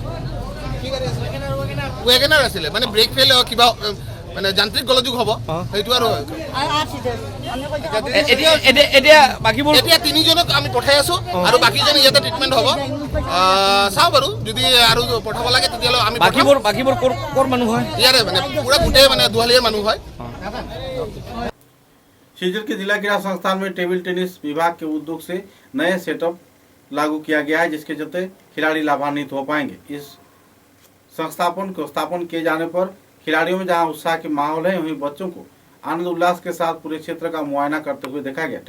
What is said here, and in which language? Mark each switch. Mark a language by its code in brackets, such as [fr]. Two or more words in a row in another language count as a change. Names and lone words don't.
[as] ৱেগনাৰ আছিলে, মানে ব্ৰেক ফেইল কিবা মানে যান্ত্ৰিক গোলযোগ হ'ব সেইটো। আৰু এতিয়া বাকীবোৰ এতিয়া 3জনক আমি পঠাই আছো আৰু বাকীজন ইয়াতে ট্ৰিটমেণ্ট হ'ব। চাওঁ বাৰু, যদি আৰু পঠাব লাগে তেতিয়াহ'লে আমি বাকীবোৰ ক'ৰ মানুহ হয়? ইয়াৰে মানে পুৰা গোটেই মানে দুৱালিয়াৰ মানুহ হয়। [hi] शिवचर के जिला क्रीड़ा संस्थान में टेबल टेनिस विभाग के उद्योग से नए सेटअप लागू किया गया है, जिसके चलते खिलाड़ी लाभान्वित हो पाएंगे। इस संस्थापन को स्थापन किए जाने पर खिलाड़ियों में जहां उत्साह के माहौल है, वहीं बच्चों को आनंद उल्लास के साथ पूरे क्षेत्र का मुआयना करते हुए देखा गया।